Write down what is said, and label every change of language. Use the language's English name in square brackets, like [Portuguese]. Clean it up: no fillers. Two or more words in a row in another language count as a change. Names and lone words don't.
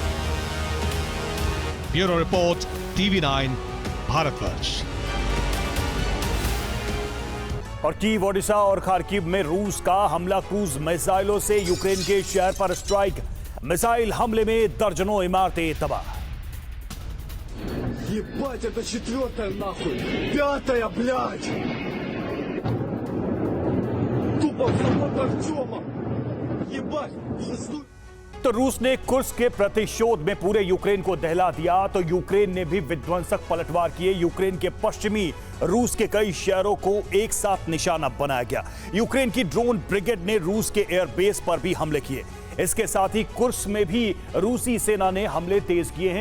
[Hindi] ब्यूरो रिपोर्ट, TV9 भारतवर्ष। और कीव, ओडिशा और खार्किव में रूस का हमला क्रूज मिसाइलों से यूक्रेन के शहर पर स्ट्राइक। मिसाइल हमले में दर्जनों इमारतें तबाह। [Russian] Ебать, это 4-я нахуй! 5-я, блядь! Тупо в завод Артема! Ебать! Шестой... [Hindi] तो रूस ने कुर्स्क के प्रतिशोध में पूरे यूक्रेन को दहला दिया तो यूक्रेन ने भी विध्वंसक पलटवार किए। यूक्रेन के पश्चिमी रूस के कई शहरों को एक साथ निशाना बनाया गया। यूक्रेन की [English] drone brigade [Hindi] ने रूस के एयरबेस पर भी हमले किए। इसके साथ ही कुर्स्क में भी रूसी सेना ने हमले तेज किए हैं।